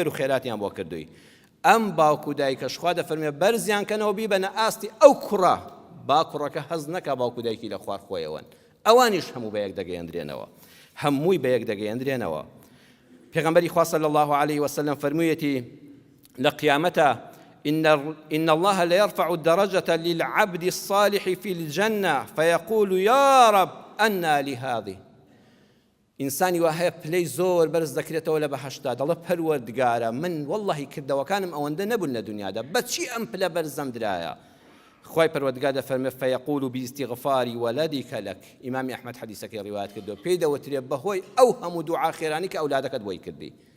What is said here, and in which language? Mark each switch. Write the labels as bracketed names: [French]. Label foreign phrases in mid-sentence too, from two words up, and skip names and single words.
[Central Kurdish] و خێراتیان بۆ کردووی ئەم باوک و دایکەش خوا دەفەرمێ بەرزیان کەنەوە بیبەنە ئاستی ئەو کوڕە با کوڕەکە هەز نەکا باوک و دایکی لە خوار خۆیەوەن ئەوانیش هەموو بە یەک دەگەیەندرێنەوە هەمووی بە یەک دەگەیەندرێنەوە پێغەمبەری خوا [Arabic] صلی الله عليه وسلم [Central Kurdish] فەرموویەتی لە قیامەتە [Arabic] إن الله لا يرفع الدرجة للعبد الصالح في الجنة فيقول يا رب أنى لهذه [Central Kurdish] ئینسانی وا هەیە پلەی زۆر بەرز دەکرێتەوە لە بەهەشتا دەڵێ پەروەردگارە من وەڵڵاهی کردەوەکانم ئەوەندە نەبوون لە دنیادا بەچی ئەم پلە بەرزەم درایە خوای پەروەردگار دەفەرمێ [Arabic] فەیەقول باستیغفاری وەلەدیکە لەک [Central Kurdish] ئیمامی ئەحمەد حەدیسەکەی ڕیوایەت کردووە پێی دەوترێ بەهۆی ئەو هەموو دوعا خێرانی کە ئەولادەکەت بۆی کردی